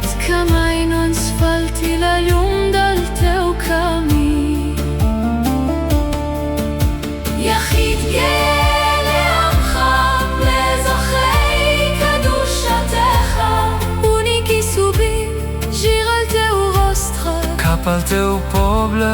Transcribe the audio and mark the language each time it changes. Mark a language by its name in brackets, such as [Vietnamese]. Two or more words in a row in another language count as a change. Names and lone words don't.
[Catalan] que mai no ens falti la llum del teu camí. [Hebrew] יחיד גאה לעמך, לאזרחי קדושתך, [Catalan] únic i sublim, gir el teu rostre cap al teu poble.